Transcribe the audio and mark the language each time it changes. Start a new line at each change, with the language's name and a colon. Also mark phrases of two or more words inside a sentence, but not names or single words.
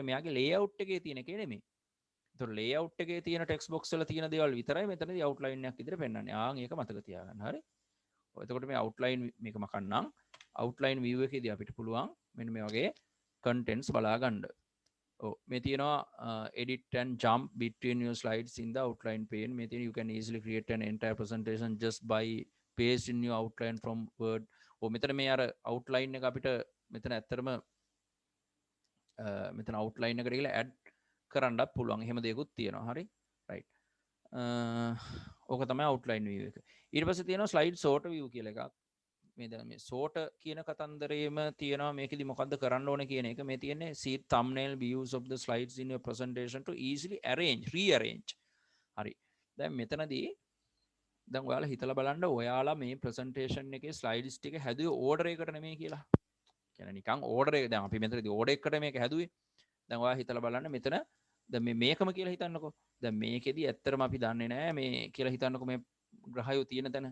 Sinhala: මෙයාගේ layout එකේ තියෙන එකේ නෙමෙයි. ඒතකොට layout එකේ තියෙන text box වල තියෙන දේවල් විතරයි මෙතනදී outline එකක් විදිහට පෙන්වන්නේ. ඒක මතක තියාගන්න. හරි. එතකොට මේ outline මේක මකන්නම්.
English: outline view
Sinhala: එකේදී අපිට පුළුවන් මෙන්න මේ වගේ contents බලා ගන්න. මේ තියෙනවා
English: edit and jump between your slides in the outline pane.
Sinhala: මේ තියෙන
English: you can easily create an entire presentation just by pasting your outline from Word.
Sinhala: මෙතන මේ අර outline එක අපිට මෙතන ඇත්තටම මෙතන outline එකට ගිහලා add කරන්නත් පුළුවන්. එහෙම දෙයක්ත් තියෙනවා. හරි. right. ඕක තමයි
English: outline view
Sinhala: එක. ඊට පස්සේ තියෙනවා
English: slide sort view
Sinhala: කියලා එකක්. මේ දැන් මේ sort කියන කතන්දරේම තියෙනවා මේකෙදි මොකද්ද කරන්න ඕනේ කියන එක. මේ තියෙන්නේ
English: see thumbnail views of the slides in your presentation to easily rearrange.
Sinhala: හරි. දැන් මෙතනදී දැන් ඔයාලා හිතලා බලන්න ඔයාලා මේ presentation එකේ slides ටික හැදුවේ order එකකට නෙමෙයි කියලා. කියන්නේ නිකන් order එක දැන් අපි මෙතනදී order එකකට මේක හැදුවේ. දැන් ඔයා හිතලා බලන්න මෙතන දැන් මේකම කියලා හිතන්නකෝ. දැන් මේකෙදි ඇත්තටම අපි දන්නේ නැහැ මේ කියලා හිතන්නකෝ මේ ග්‍රහයෝ තියෙන තැන.